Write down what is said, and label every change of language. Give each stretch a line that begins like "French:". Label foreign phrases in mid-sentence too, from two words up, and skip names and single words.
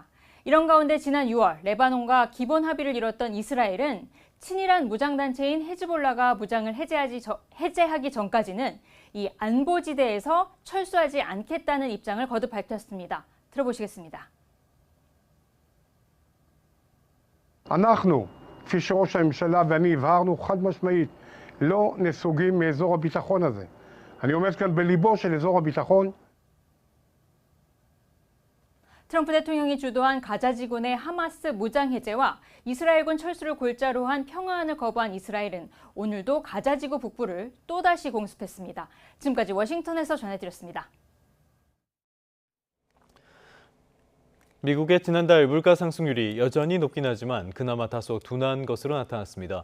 Korean: 이런 가운데 지난 6월 레바논과 기본 합의를 이뤘던 이스라엘은 친이란 무장단체인 헤즈볼라가 무장을 해제하기 전까지는 이 안보지대에서 철수하지 않겠다는 입장을 거듭 밝혔습니다. 들어보시겠습니다.
Hebrew: אנחנו, כפי שראש הממשלה ואני הבהרנו חד משמעית, לא נסוגים מאזור הביטחון הזה. אני עומד כאן בליבו של אזור הביטחון.
Korean: 트럼프 대통령이 주도한 가자 지구내 하마스 무장 해제와 이스라엘군 철수를 골자로 한 평화안을 거부한 이스라엘은 오늘도 가자 지구 북부를 또다시 공습했습니다. 지금까지 워싱턴에서 전해드렸습니다. 미국의 지난달 물가 상승률이 여전히 높긴 하지만 그나마 다소 둔한 것으로 나타났습니다.